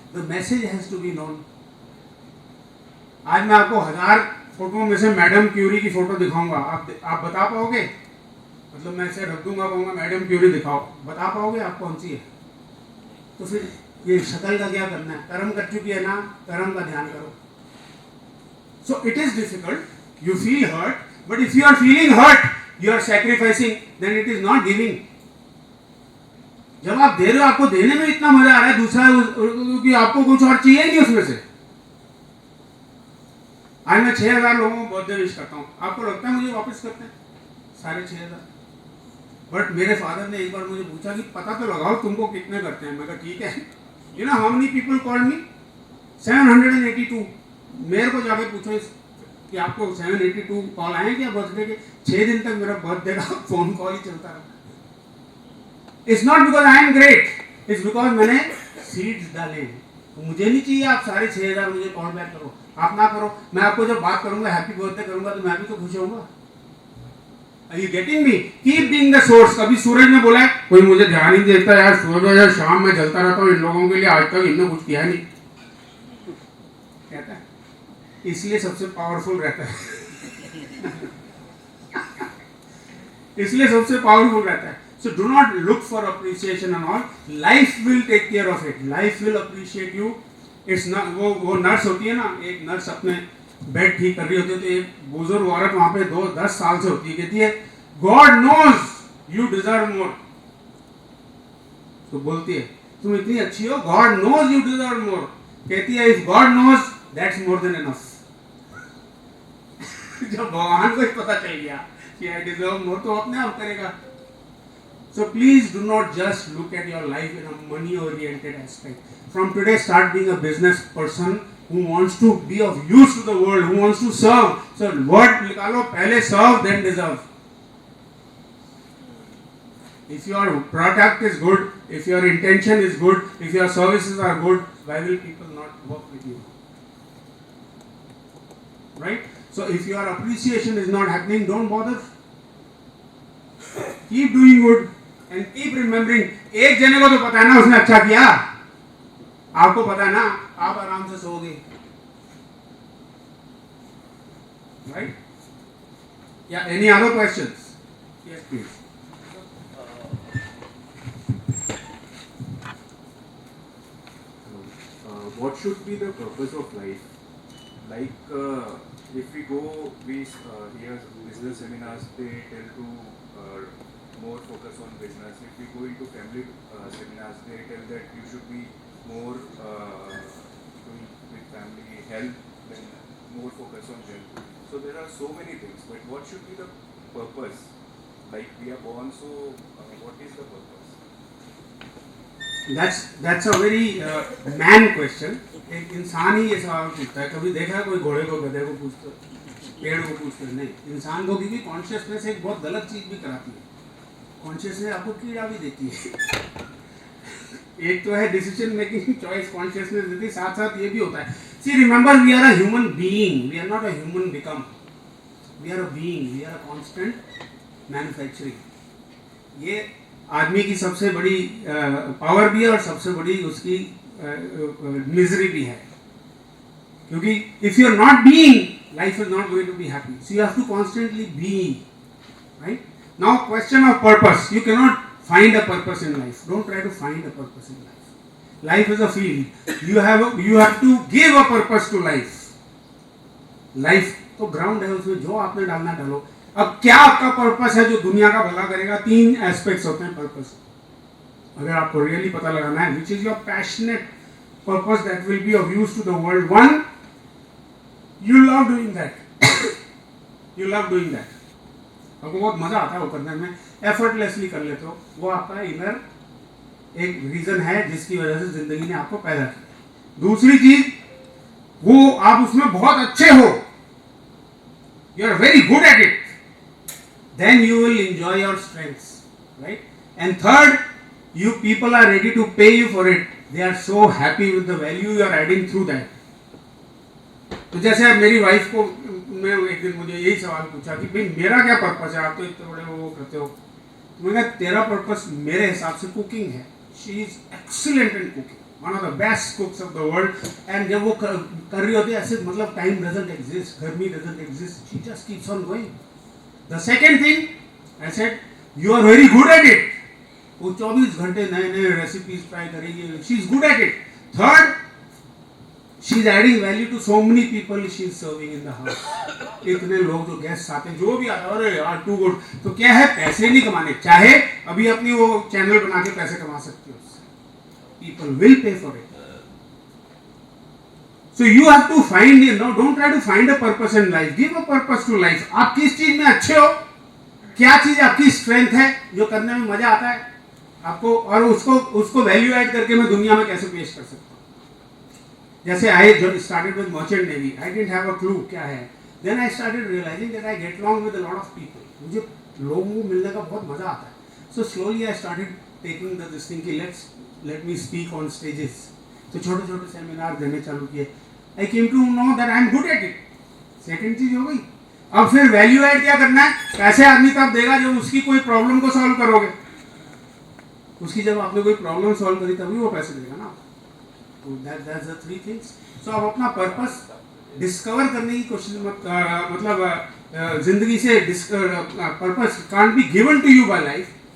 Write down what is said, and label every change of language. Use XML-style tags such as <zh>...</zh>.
<en>The message has to be known.</en> <hi>आज मैं आपको 1000 फोटो में से मैडम क्यूरी की फोटो दिखाऊंगा, आप बता पाओगे? मतलब मैं इसे रख दूंगा, कहूंगा मैडम क्यूरी दिखाओ, बता पाओगे आप कौन सी है? तो फिर ये शक्ल का क्या करना है? कर्म कर चुकी है ना, कर्म का ध्यान करो.</hi> <en>So it is difficult, you feel hurt, But if you are feeling hurt, you are sacrificing, then it is not giving.</en> <hi>जब आप दे रहे हो, आपको देने में इतना मजा आ रहा है, दूसरा कि आपको कुछ और चाहिए नहीं उसमें से। आज मैं 6,000 लोगों को बर्थडे विश करता हूँ, आपको लगता है मुझे वापस करते हैं 6,500? बट मेरे फादर ने एक बार मुझे पूछा कि पता तो लगाओ तुमको कितने करते हैं। मैं कहा ठीक है।</hi> <en>You know how many people called me? 782।</en> <hi>मेरे को जाके पूछो कि आपको 782 कॉल आए क्या बर्थडे के? 6 दिन तक मेरा बर्थडे का फोन कॉल ही चलता रहा।</hi> <en>it's not because I am great, it's because</en> <hi>मैंने सीड्स डाले। तो मुझे नहीं चाहिए आप सारे 6,000 मुझे कॉल बैक करो, आप ना करो। मैं आपको जब बात करूंगा, हैप्पी बर्थडे करूंगा, तो मैं भी तो खुश होऊंगा।</hi> <en>Are you getting me? Keep being the source.</en> <hi>कभी सूरज ने बोला है कोई मुझे ध्यान ही देता यार, सुबह या शाम में जलता रहता हूँ इन लोगों के लिए, आज तक इनने कुछ किया नहीं, कहता है। इसलिए सबसे पावरफुल रहता है। इसलिए सबसे पावरफुल रहता है।</hi> <en>So do not look for appreciation and all. Life will take care of it. Life will appreciate you. It's not</en> <hi>वो नर्स होती है ना, एक नर्स अपने बेड ठीक कर रही होती है, तो एक बुजुर्ग औरत वहां पे 10 साल से होती है, कहती है</hi> <en>God knows you deserve more.</en> <hi>तो बोलती है तुम इतनी अच्छी हो,</hi> <en>God knows you deserve more.</en> <hi>कहती है</hi> <en>If God knows that's more then enough.</en> <hi>जब भगवान को ही पता चल गया कि</hi> <en>I deserve more,</en> <hi>तो अपने आप करेगा।</hi> <en>So please do not just look at your life in a money oriented aspect. From today start being a business person who wants to be of use to the world, who wants to serve. So word</en> <hi>निकालो, पहले</hi> <en>serve then deserve. If your product is good, if your intention is good, if your services are good, why will people not work with you? Right? So if your appreciation is not happening, don't bother. Keep doing good and keep remembering.</en> <hi>एक जने को तो पता है ना उसने अच्छा किया, आपको पता है ना, आप आराम से सोओगे।</hi> <en>Right? Yeah, any other questions? Yes, please. What should be the purpose of life? Like if we go, we hear business seminars, they tell to more focus on business. If we go into family seminars, they tell that you should be more doing with family health, then more focus on health. So there are so many things, but what should be the purpose? Like we are born, so what is the purpose? That's a very man question.</en> <hi>एक इंसान ही ये सवाल पूछता है। कभी देखा है कोई घोड़े को, गधे को पूछते, पेड़ को पूछते? नहीं, इंसान को, क्योंकि कॉन्शियसनेस एक बहुत गलत चीज भी कराती है। कॉन्शियसनेस आपको कीड़ा भी देती है। एक तो है डिसीजन मेकिंग चॉइस, कॉन्शियसनेस देती है, साथ साथ ये भी होता है।</hi> <en>See remember, we are a human being, we are not a human become, we are a being, we are a constant manufacturing.</en> <hi>ये आदमी की सबसे बड़ी पावर भी है और सबसे बड़ी उसकी मिजरी भी है, क्योंकि</hi> <en>If you are not being, life is not going to be happy. So you have to constantly be, right? Now question of purpose, you can not find a purpose in life. Don't try to find a purpose in life. Life is a field. You have to give a purpose to life.</en> <hi>Life तो ground है, उसमें जो आपने डालना डालो। अब क्या आपका पर्पस है जो दुनिया का भला करेगा? 3 एस्पेक्ट्स होते हैं पर्पस, अगर आपको रियली पता लगाना है।</hi> <en>Which is your passionate purpose that will be of use to the world. 1, you love doing that. You love doing that.</en> <hi>आपको बहुत मजा आता है वो करने में, एफर्टलेसली कर लेते हो, वो आपका इनर एक रीजन है जिसकी वजह से जिंदगी ने आपको पैदा किया। दूसरी चीज, वो आप उसमें बहुत अच्छे हो,</hi> <en>You are very good at it, then you will enjoy your strengths, right? And third, you people are ready to pay you for it. They are so happy with the value you are adding through that.</en> <hi>तो जैसे अब मेरी wife को मैं एक दिन मुझे यही सवाल पूछा कि भाई मेरा क्या पर्पस है, आप तो इतने बड़े वो करते हो। तो मैंने कहा तेरा पर्पस मेरे हिसाब से कुकिंग है।</hi> <en>She is excellent in cooking, one of the best cooks of the world. And</en> <hi>जब वो कर रही होती है ऐसे, मतलब</hi> <en>Time doesn't exist, गर्मी doesn't exist, she just keeps on going. The second thing I said, you are very good at it.</en> <hi>वो 24 घंटे नए नए रेसिपीज ट्राई करेगी,</hi> <en>She is good at it. Third, she is adding value to so many people she is serving in the house.</en> <hi>इतने लोग जो guest आते हैं, जो भी आता है, अरे यार टू गुड. तो क्या है, पैसे नहीं कमाने, चाहे अभी अपनी वो चैनल बना के पैसे कमा सकते हो उससे.</hi> <en>People will pay for it. So you have to find, don't try to find a purpose in life. Give a purpose to life.</en> <hi>आप किस चीज में अच्छे हो, क्या चीज आपकी स्ट्रेंथ है जो करने में मजा आता है आपको, और उसको वैल्यू ऐड करके मैं दुनिया में कैसे पेश कर सकता हूँ.</hi> <en>जैसे आई जो started with merchant navy, I didn't have a clue</en> <hi>क्या है.</hi> <en>Then I started realising that I get along with a lot of people.</en> <hi>मुझे लोगों को मिलने का बहुत मजा आता है.</hi> <en>So slowly I started taking this thing कि let me speak on stages.</en> <hi>तो छोटे छोटे सेमिनार देने चालू किए.</hi> <en>I came to know that I am good at it.</en> <hi>Second चीज हो गई. अब फिर वैल्यू ऐड क्या करना है, पैसे आदमी तब देगा जब उसकी कोई प्रॉब्लम को सॉल्व करोगे. उसकी जब आपने कोई प्रॉब्लम सॉल्व करी तभी वो पैसे देगा ना. तो</hi> <en>That's the three things.</en> <hi>सो आप अपना पर्पस डिस्कवर करने की कोशिश मतलब जिंदगी से</hi> <en>Purpose can't be given to you by life.</en>